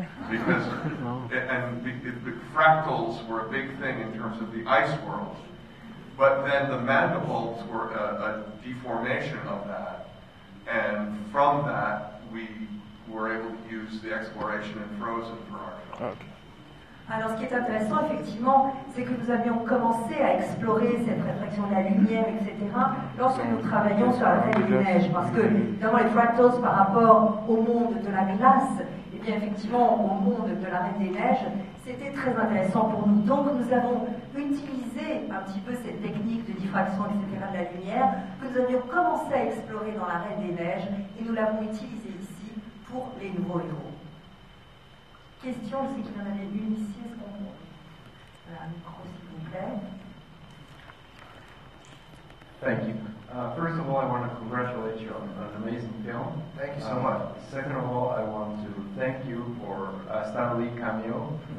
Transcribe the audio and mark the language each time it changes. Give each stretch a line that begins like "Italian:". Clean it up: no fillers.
English: Because, the fractals were a big thing in terms of the ice world. But then the mandibles were a deformation of that. And from that, we were able to use the exploration in Frozen for our film. Okay.
French: Alors, ce qui est intéressant, effectivement, c'est que nous avions commencé à explorer cette réflexion de la lumière, etc., lorsque nous travaillions sur la Reine des Neiges. Parce que, évidemment, les fractals, par rapport au monde de la glace, et bien, effectivement, au monde de la Reine des Neiges, c'était très intéressant pour nous. Donc, nous avons utilisé un petit peu cette technique de diffraction, etc., de la lumière, que nous avions commencé à explorer dans la Reine des Neiges, et nous l'avons utilisé ici pour les Nouveaux Héros. Question, je sais qu'il y en avait une ici, est-ce qu'on... Voilà, un micro s'il vous plaît.
English: Thank you. First of all, I want to congratulate you on an amazing film. Thank you so much. Second of all, I want to thank you for Stan Lee cameo.